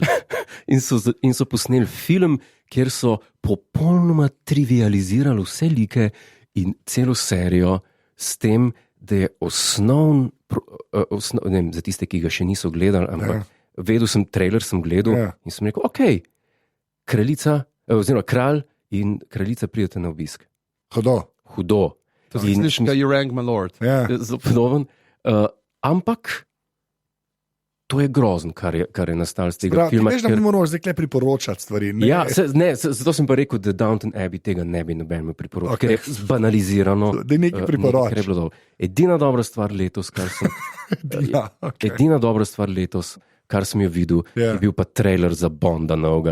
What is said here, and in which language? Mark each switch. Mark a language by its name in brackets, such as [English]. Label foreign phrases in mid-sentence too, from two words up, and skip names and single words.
[Slovenian] In so posneli film, kjer so popolnoma trivializirali vse like in celo serijo s tem, da je ne vem, za tiste, ki ga še niso gledali, ampak vedel sem, trailer sem gledal in sem rekel, ok, kraljica, oziroma kralj in kraljica pridete na obisk. Hudo. To si sliš, da [English] you rang my lord. [Slovenian] Zelo podoben. Ampak to je grozno, kar je nastalo z tega filma. Veš, da mi moramo zdaj priporočati stvari. Ja, zato sem pa rekel, da Downton Abbey tega ne bi noben priporočal, ker je zbanalizirano. Da je nekaj priporočal. Edina dobra stvar letos, kar sem jo videl, je bil pa trailer za Bonda novega.